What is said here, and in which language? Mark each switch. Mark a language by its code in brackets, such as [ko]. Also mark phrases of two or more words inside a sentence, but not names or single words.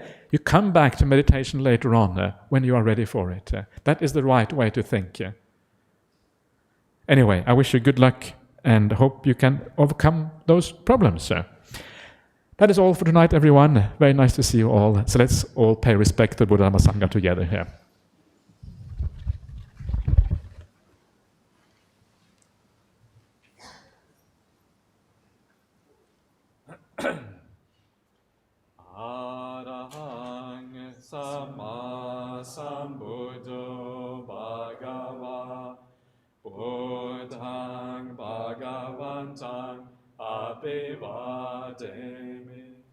[en] You come back to meditation later on when you are ready for it. That is the right way to think. Anyway, I wish you good luck and hope you can overcome those problems. That is all for tonight, everyone. Very nice to see you all. So let's all pay respect to Buddha Dhamma Sangha together here. [pi] Arahang Sama Sambuddho Bhagava Buddhang Bhagava Bhagavantam Abhivademi.